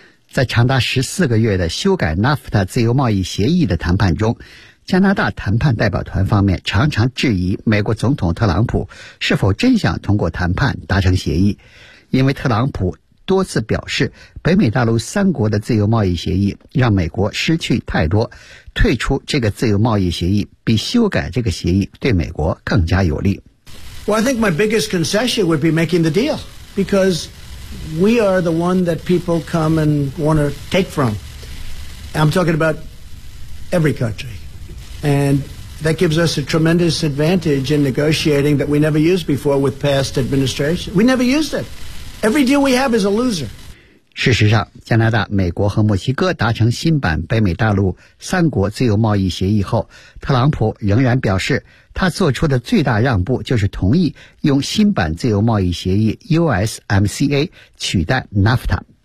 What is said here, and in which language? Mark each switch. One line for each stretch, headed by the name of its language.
Chinese: 在长达14个月的修改 NAFTA 自由贸易协议的谈判中，加拿大谈判代表团方面常常质疑美国总统特朗普是否真想通过谈判达成协议，因为特朗普多次表示北美大陆三国的自由贸易协议让美国失去太多，退出这个自由贸易协议比修改这个协议对美国更加有利。
English: Well, I think my biggest concession would be making the deal, becauseWe are the one that people come and want to take from. I'm talking about every country. And That gives us a tremendous advantage in negotiating that we never used before with past administrations. We never used it. Every deal we have is a loser.
Chinese: 事实上，加拿大、美国和墨西哥达成新版北美大陆三国自由贸易协议后，特朗普仍然表示，他做出的最大让步就是同意用新版自由贸易协议 USMCA 取代 NAFTA。